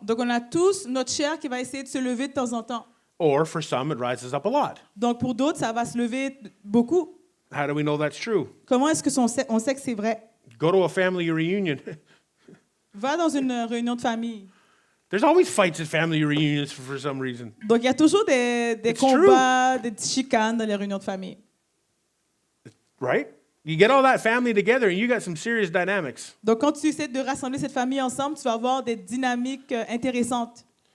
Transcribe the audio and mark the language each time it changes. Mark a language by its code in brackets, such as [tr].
[fr] Donc, on a tous notre chair qui va essayer de se lever de temps en temps. [en] Or for some, it rises up a lot. [fr] Donc, pour d'autres, ça va se lever beaucoup. [en] How do we know that's true? [fr] Comment est-ce que on sait que c'est vrai? [en] Go to a family reunion. [fr] Va dans une réunion de famille. [en] There's always fights at family reunions for some reason. [fr] Donc, il y a toujours des [en] It's [fr] combats, des petites chicanes dans les réunions de famille. [en] Right? You get all that family together and you got some serious dynamics. [fr] Donc, quand tu essaies de rassembler cette famille ensemble, tu vas avoir des dynamiques intéressantes.